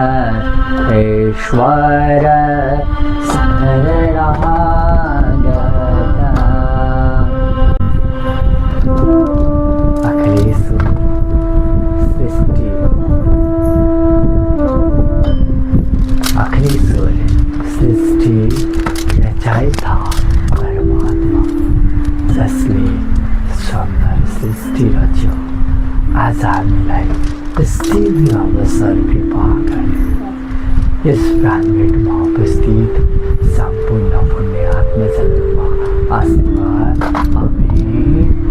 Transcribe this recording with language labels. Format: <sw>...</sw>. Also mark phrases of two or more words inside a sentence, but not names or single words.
<ne>ईश्वर शरणागता अखिलेश सृष्टि अखिलेश्वर सृष्टि रचयिता परमात्मा जसले सुन्दर सृष्टि रच्यो आज हामीलाई दिव्य अवसर कृपा गरे यस प्राणगढमा उपस्थित सम्पूर्ण पुण्य आत्मजनमा आशीर्वाद आमेन।</ne>